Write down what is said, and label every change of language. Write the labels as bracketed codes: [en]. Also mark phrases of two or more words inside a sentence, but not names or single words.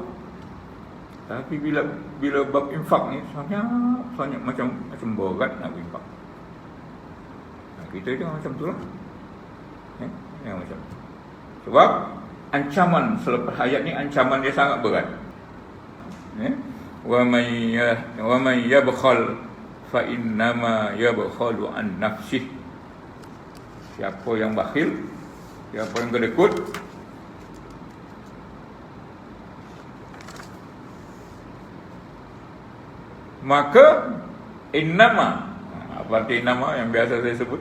[ms] Tapi bila bab infak ni sangat macam berat nak infak. Kita jangan macam tu lah. Jangan macam tu. Sebab ancaman selepas ayat ni, ancaman dia sangat berat. [ar] ومن يبخل فإنما يبخل عن نفسه. [ms] Siapa yang bakhil, siapa yang kedekut, maka innama, apa arti innama yang biasa saya sebut?